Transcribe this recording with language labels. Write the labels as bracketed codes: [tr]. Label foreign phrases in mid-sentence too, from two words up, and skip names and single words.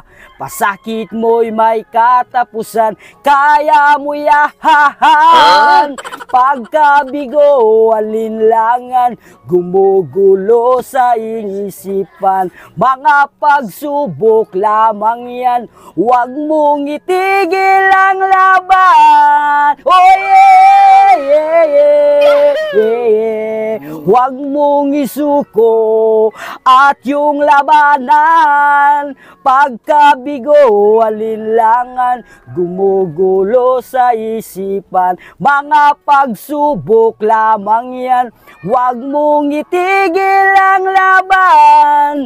[tl] Pasakit mo'y may katapusan, kaya mo yahan. Pagkabigo, alinlangan, gumugulo sa isipan. Mga pagsubok lamang yan, huwag mong itigil ang laban. [en] Oh yeah, yeah, yeah, yeah, yeah. [tl] Huwag mong isuko at yung labanan. Pagkabigo, alinlangan, gumugulo sa isipan. Mga pagsubok lamang yan, huwag mong itigil ang laban.